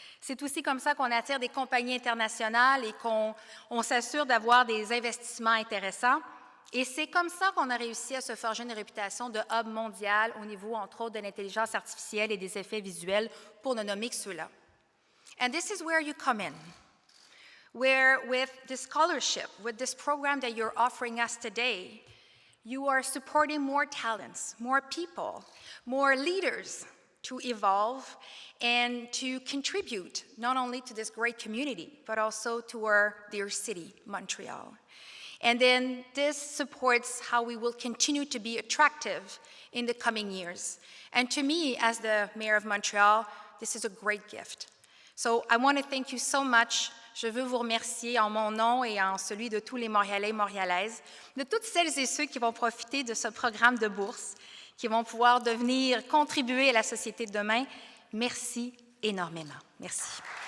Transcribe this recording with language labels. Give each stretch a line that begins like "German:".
French: C'est aussi comme ça qu'on attire des compagnies internationales et qu'on s'assure d'avoir des investissements intéressants. Et c'est comme ça qu'on a réussi à se forger une réputation de hub mondial au niveau, entre autres, de l'intelligence artificielle et des effets visuels, pour ne nommer que ceux-là.
English: And this is where you come in. where with this scholarship, with this program that you're offering us today, you are supporting more talents, more people, more leaders to evolve and to contribute not only to this great community, but also to our dear city, Montreal. And then this supports how we will continue to be attractive in the coming years. And to me, as the mayor of Montreal, this is a great gift. So I want to thank you so much.
French: Je veux vous remercier en mon nom et en celui de tous les Montréalais et Montréalaises, de toutes celles et ceux qui vont profiter de ce programme de bourse, qui vont pouvoir devenir, contribuer à la société de demain. Merci énormément. Merci.